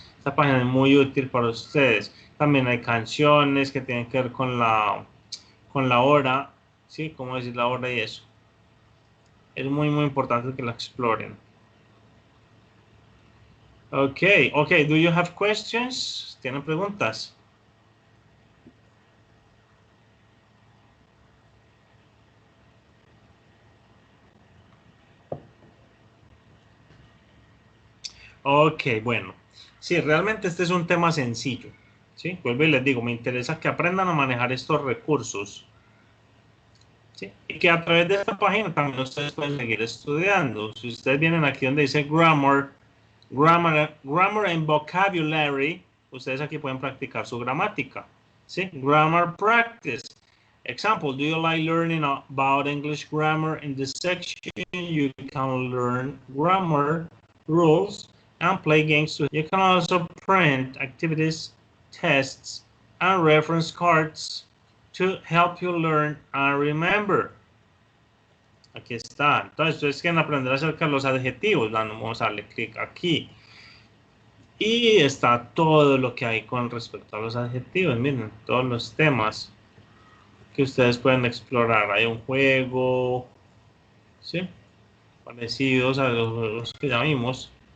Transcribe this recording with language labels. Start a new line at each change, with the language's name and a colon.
Spanish: Esta página es muy útil para ustedes. También hay canciones que tienen que ver con la hora, ¿sí? Cómo decir la hora y eso. Es muy importante que la exploren.
English: Ok, do you have questions?
Spanish: ¿Tienen preguntas? Ok, bueno. Sí, realmente este es un tema sencillo. ¿Sí? Vuelvo y les digo, me interesa que aprendan a manejar estos recursos. ¿Sí? Y que a través de esta página también ustedes pueden seguir estudiando. Si ustedes vienen aquí donde dice
English: grammar and vocabulary,
Spanish: ustedes aquí pueden practicar su gramática. ¿Sí?
English: Grammar practice. Example, do you like learning about English grammar? In this section, you can learn grammar rules and play games. You can also print activities, tests, and reference cards to help you learn and remember.
Spanish: Aquí está. Entonces, ustedes quieren aprender acerca de los adjetivos. Vamos a darle clic aquí. Y está todo lo que hay con respecto a los adjetivos. Miren, todos los temas que ustedes pueden explorar. Hay un juego, ¿sí? Parecidos a los que ya vimos.